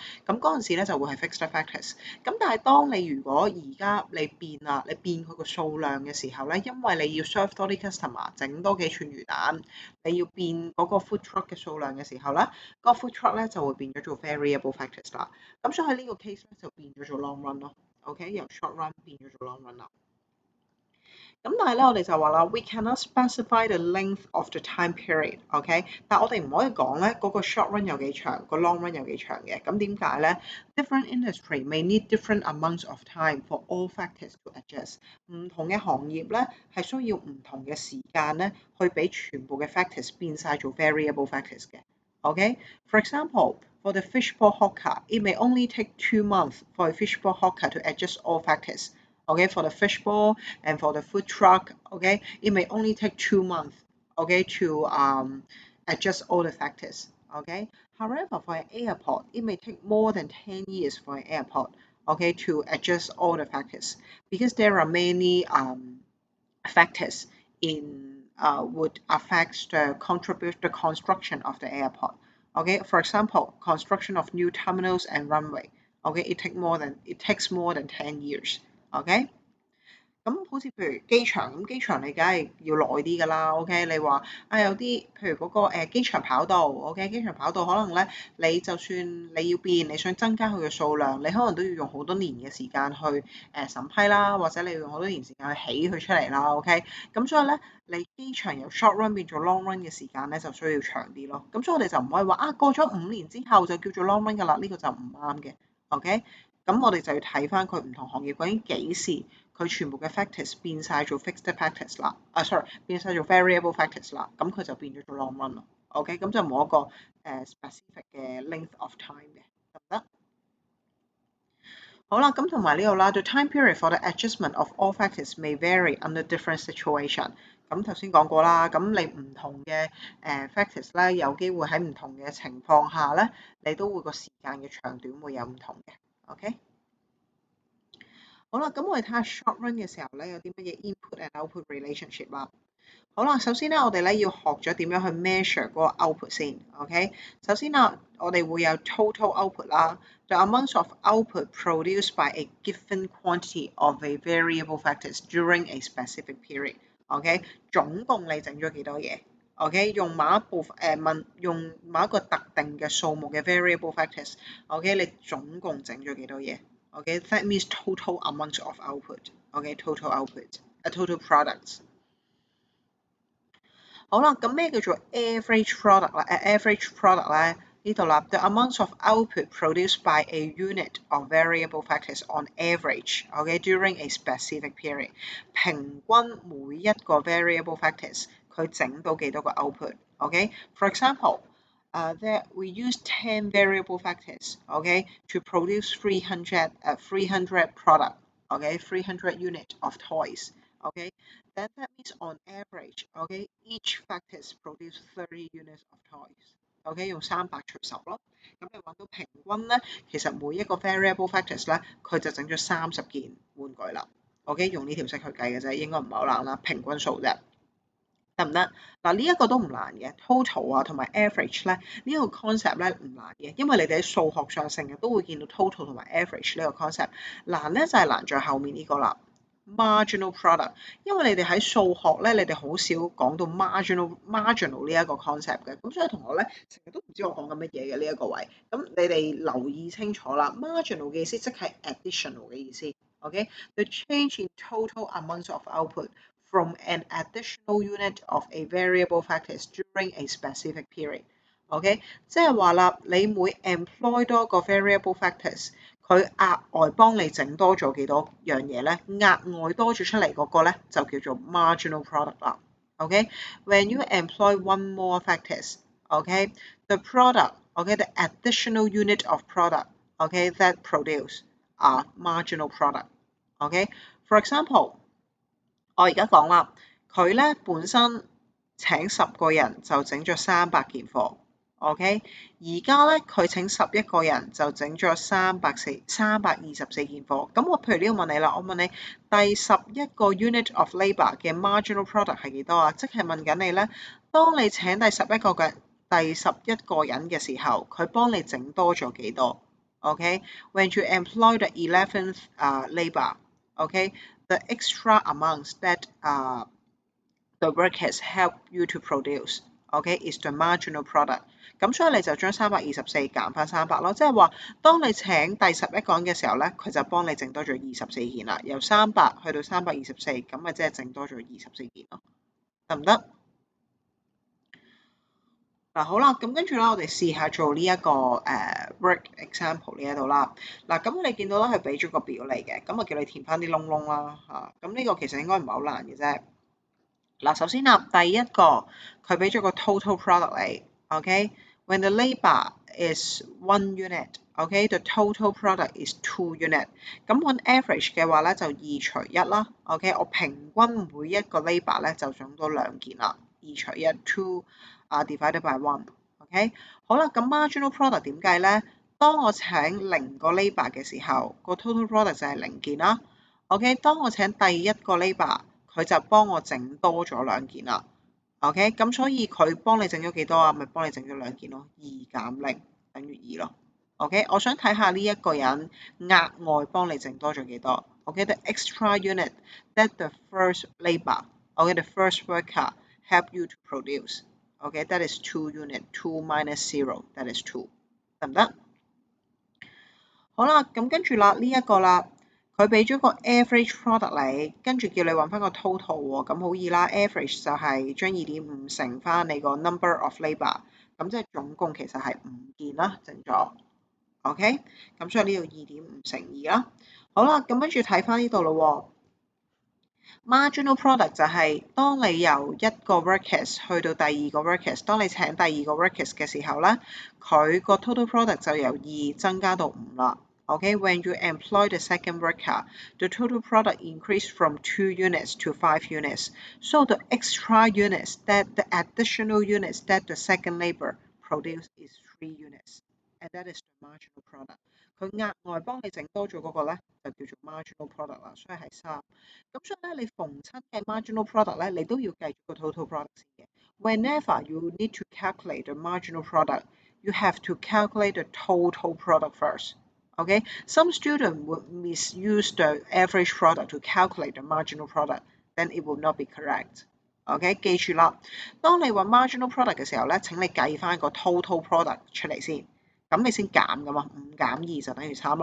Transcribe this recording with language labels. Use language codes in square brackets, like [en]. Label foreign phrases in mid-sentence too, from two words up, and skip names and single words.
[yue] 咁嗰陣時咧就會係 [en] fixed practice。 [yue] 咁但係當你如果而家你變啦，你變佢個數量嘅時候咧，因為你要 serve 多啲 customer，整多幾串魚蛋，你要變嗰個 [en] food truck [yue] 嘅數量嘅時候咧，個 [en] food truck [yue] 咧就會變咗做 [en] variable factors [yue] 啦。咁所以喺呢個 case 咧就變咗做 [en] long run [yue] 咯。OK，由 [en] short run [yue] 變咗做 [en] long run [yue] 啦。咁但係咧，我哋就話啦 [en] ，we cannot specify the length of the time period，OK？ [yue] 但係我哋唔可以講咧嗰個 short run 有幾長，個 long run 有幾長嘅。咁點解咧 [en] ？Different industry may need different amounts of time for all factors to adjust。 [yue] 唔同嘅行業咧係需要唔同嘅時間咧，去俾全部嘅 factors 變晒做 [en] variable factors 嘅。OK？For example, for the fishbowl hawker, it may only take 2 months for a fishbowl hawker to adjust all factors. Okay, for the fishbowl and for the food truck, okay, it may only take 2 months, okay, to adjust all the factors, okay. However, for an airport, it may take more than 10 years for an airport, okay, to adjust all the factors because there are many factors in would affect the construction of the airport. Okay, for example, construction of new terminals and runway. Okay, it takes more than 10 years. [yue] OK，咁好似譬如機場咁，機場你梗係要耐啲㗎啦。OK，你話啊有啲譬如嗰個機場跑道，OK，機場跑道可能咧你就算你要變，你想增加佢嘅數量，你可能都要用好多年嘅時間去審批啦，或者你要用好多年時間去起佢出嚟啦。OK，咁所以咧你機場由 [en] short run [yue] 變做 [en] long run [yue] 嘅時間咧就需要長啲咯。咁所以我哋就唔可以話啊過咗5年之後就叫做 [en] long run [yue] 㗎啦，呢個就唔啱嘅。OK，咁我哋就要睇翻佢唔同行業究竟幾時。佢全部嘅 factors 變晒做 [en] fixed factors [yue] 啦，sorry 變晒做 [en] variable factors [yue] 啦，咁佢就變咗做 [en] long run [yue] 咯。OK，咁就冇一個specific 嘅 [en] length of time [yue] 嘅，得唔得？好啦，咁同埋呢度啦， [en] the time period for the adjustment of all factors may vary under different situation。 [yue] 咁頭先講過啦，咁你唔同嘅factors 咧，有機會喺唔同嘅情況下咧，你都會個時間嘅長短會有唔同嘅。OK。好啦，咁我哋睇下 [en] short run [yue] 嘅時候咧，有啲乜嘢 [en] input and output relationship [yue] 啦。好啦，首先咧，我哋咧要學咗點樣去 measure 嗰個 output 先，OK？首先啊，我哋會有 [en] total output 啦 ，the amount of output produced by a given quantity of a variable factors during a specific period，OK？ [yue] 總共你整咗幾多嘢？OK，用某一部用某一個特定嘅數目嘅 [en] variable factors， [yue] OK，你總共整咗幾多嘢 ？OK, [en] that means total amount of output. OK, total output, total products. [yue] 好啦，咁咩叫做 [en] average product 啦？average product [yue] 咧呢度啦 [en] ，the amount of output produced by a unit of variable factors on average, during a specific period。 [yue] 平均每一個 [en] variable factors [yue] 佢整到幾多個 [en] output？OK，for example。that we use 10 variable factors, to produce 300 product, 300 unit of toys, then that means on average, each factors produce 30 units of toys, [yue] 用300除10咯，咁你揾到平均咧，其實每一個 [en] variable factors [yue] 咧，佢就整咗30件玩具啦用呢條式去計嘅啫，應該唔係好難啦，平均數啫。得唔得？嗱呢一個都唔難嘅 ，total 啊同埋 average 咧呢個 concept 咧唔難嘅，因為你哋喺數學上成日都會見到 total 同埋 average 呢個 concept。難咧就係難在後面呢個啦， [en] marginal product。 [yue] 因為你哋喺數學咧，你哋好少講到 marginal 呢一個 concept 嘅，咁所以同學咧成日都唔知我講緊乜嘢嘅呢一個位。咁你哋留意清楚啦，marginal 嘅意思即係 additional 嘅意思。OK， [en] the change in total amount of output from an additional unit of a variable factors during a specific period。 [yue] OK，即係話啦，你每 employ 多個 [en] variable factors， [yue] 佢額外幫你整多咗幾多樣嘢咧？額外多咗出嚟嗰個咧就叫做 [en] marginal product [yue] 啦。OK， [en] when you employ one more factors，OK，the product，OK，the additional unit of product，OK，that produce a marginal product。OK，for example。 [yue] 我而家講啦，佢咧本身請10個人就整咗300件貨。OK， 而家咧佢請11個人就整咗324件貨。咁我譬如呢度問你啦，我問你第11個 [en] unit of labour [yue] 嘅 [en] marginal product [yue] 係幾多啊？即係問緊你咧，當你請第11個人嘅時候，佢幫你整多咗幾多 ？OK， [en] when you employ the 11th labour，OK，the extra amounts that the workers help you to produce，OK，is the marginal product。 [yue] 咁所以你就將324減翻300咯，即係話當你請第11個人嘅時候咧，佢就幫你整多咗24件啦，由300去到324，咁咪即係整多咗24件咯，得唔得？嗱好啦，咁跟住啦，我哋試下做呢一個 [en] work example [yue] 呢一度啦。嗱，咁你見到咧，佢俾咗個表嚟嘅，咁我叫你填翻啲窿窿啦嚇。咁呢個其實應該唔係好難嘅啫。嗱，首先啦，第一個佢俾咗個 [en] total product 嚟 ，OK。When the labour is 1 unit，OK，the total product is 2 unit。 [yue] 咁 [en] on average [yue] 嘅話咧，就2除1啦，OK。我平均每一個 labour 咧就整到2件啦，2除1 [en] 2 divided by 1， [yue] OK。好啦，咁 [en] marginal product [yue] 點計咧？當我請0個 labour 嘅時候，個 [en] total product [yue] 就係0件啦。OK，當我請第一個 labour，佢就幫我整多咗2件啦。OK， 咁所以佢幫你整咗幾多啊？咪幫你整咗2件咯。2減0等於2咯。OK， 我想睇下呢一個人額外幫你整多咗幾多。OK， [en] the extra unit that the first labour，OK，the first worker help you to produce。OK，that is 2 [yue] unit。2 minus 0， that is 2，得唔得？好啦，咁跟住啦，呢一個啦。佢俾咗個 [en] average product [yue] 你，跟住叫你揾翻個 total 喎，咁好易啦。average 就係將2.5乘翻你個 [en] number of labour， [yue] 咁即係總共其實係5件啦，整咗。OK， 咁所以呢度2.5乘2啦。好啦，咁跟住睇翻呢度咯。 [en] marginal product [yue] 就係當你由一個 workers 去到第二個 workers， 當你請第二個 workers 嘅時候咧，佢個 [en] total product [yue] 就由2增加到5 啦。 [en] Okay, when you employ the second worker, the total product increased from 2 units to 5 units. So the extra units the additional units that the second labor produced is 3 units. And that is the marginal product. [yue] 佢額外幫你整多咗嗰個咧，就叫做 [en] marginal product [yue] 啦，所以係3。咁所以咧，你逢親嘅 [en] marginal product [yue] 咧，你都要計個 [en] total product [yue] 先嘅。 [en] Whenever you need to calculate the marginal product, you have to calculate the total product first. Okay, some students would misuse the average product to calculate the marginal product, then it will not be correct. [yue] OK， 記住啦，當你揾 [en] marginal product [yue] 嘅時候咧，請你計翻個 [en] total product [yue] 出嚟先，咁你先減噶嘛，5減2就等於3啦。